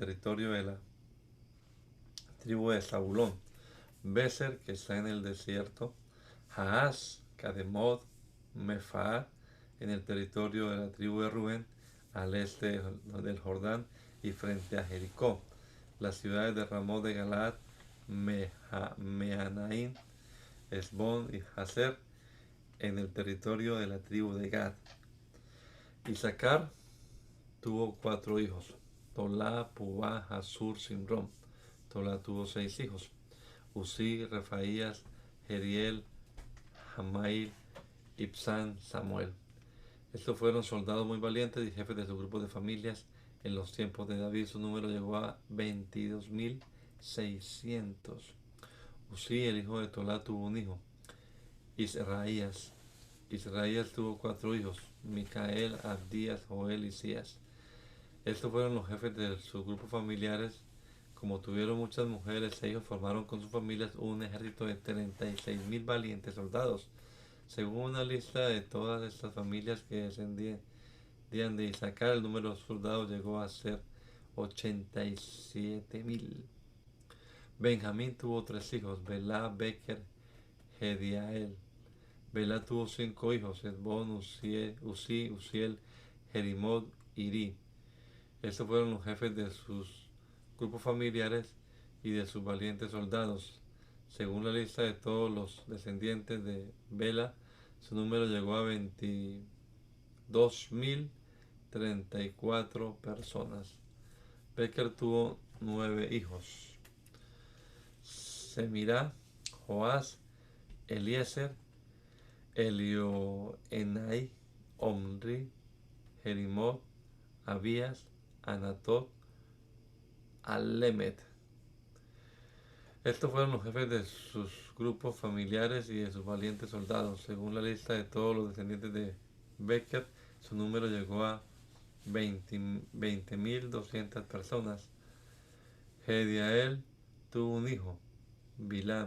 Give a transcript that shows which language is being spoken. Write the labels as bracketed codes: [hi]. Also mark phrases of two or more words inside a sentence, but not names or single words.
[es] territorio de la tribu de Zabulón, Beser, que está en el desierto, Jaaz, Cademot, Mefaat, en el territorio de la tribu de Rubén, al este del Jordán y frente a Jericó, las ciudades de Ramón de Galaad, Meanaim, Esbón y Hazer, en el territorio de la tribu de Gad. Isaacar tuvo 4 hijos: Tolá, Pubá, Hasur, Simrón. Tolá tuvo 6 hijos: Uzí, Refaías, Jeriel, Jamail, Ibsán, Samuel. Estos fueron soldados muy valientes y jefes de sus grupos de familias. En los tiempos de David su número llegó a 22.600. Uzí, el hijo de Tolá, tuvo un hijo, Israías. Israías tuvo 4 hijos: Micael, Abdías, Joel y Sías. Estos fueron los jefes de sus grupos familiares. Como tuvieron muchas mujeres, ellos formaron con sus familias un ejército de 36.000 valientes soldados. Según una lista de todas estas familias que descendían de Isaacar, el número de soldados llegó a ser 87.000. Benjamín tuvo 3 hijos: Belá, Beker, Gediael. Belá tuvo 5 hijos: Esbón, Uzí, Uziel, Jerimot, Iri. Estos fueron los jefes de sus grupos familiares y de sus valientes soldados. Según la lista de todos los descendientes de Bela, su número llegó a 22.034 personas. Becker tuvo 9 hijos: Semirá, Joás, Eliezer, Elioenai, Omri, Jerimot, Abías, Anatot, Alemet. Estos fueron los jefes de sus grupos familiares y de sus valientes soldados. Según la lista de todos los descendientes de Becker, su número llegó a 20.200 personas. Gediael tuvo un hijo, Bilán.